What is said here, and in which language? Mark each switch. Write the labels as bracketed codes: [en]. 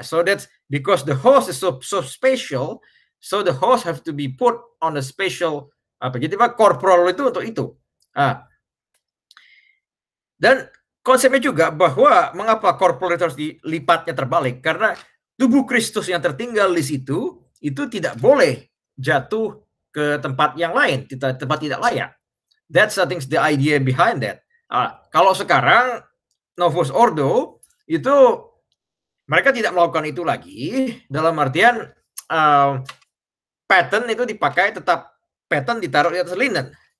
[en] So that's because the host is so special, so the host have to be put on a special [id] jadi corporal itu untuk itu. Dan konsepnya juga bahwa mengapa corporal itu harus dilipatnya terbalik, karena tubuh Kristus yang tertinggal di situ itu tidak boleh jatuh ke tempat yang lain, tempat tidak layak. [en] That's I think the idea behind that. [id] Kalau sekarang Novus Ordo itu mereka tidak melakukan itu lagi, dalam artian pattern itu dipakai, tetap pattern ditaruh di atas linen.